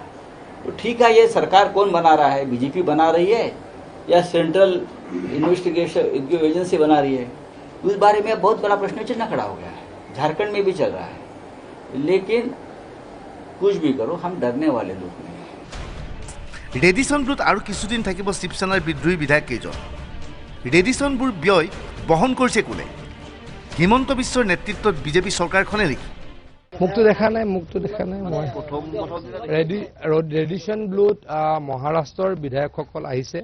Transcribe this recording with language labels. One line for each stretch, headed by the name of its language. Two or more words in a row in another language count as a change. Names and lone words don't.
Hindi: तो ठीक है, ये सरकार कौन बना रहा है, बीजेपी बना रही है या
English: central investigation agency
Hindi: बना रही है? उस बारे में बहुत बड़ा प्रश्न चिन्ह खड़ा हो गया है। झारखंड में भी चल रहा है। लेकिन कुछ भी करो, हम डरने वाले लोग नहीं।
Assamese: ৰেডিছন ব্লুত আৰু কিছুদিন থাকিব শিৱসেনাৰ বিদ্ৰোহী বিধায়ক কেইজন। ৰেডিছন ব্লুৰ ব্যয় বহন কৰিছে কোনে? হিমন্ত বিশ্বৰ নেতৃত্বত বিজেপি চৰকাৰখনে নেকি? মুখটো দেখা নাই মই ৰেডিছন ব্লুত মহাৰাষ্ট্ৰৰ বিধায়কসকল আহিছে।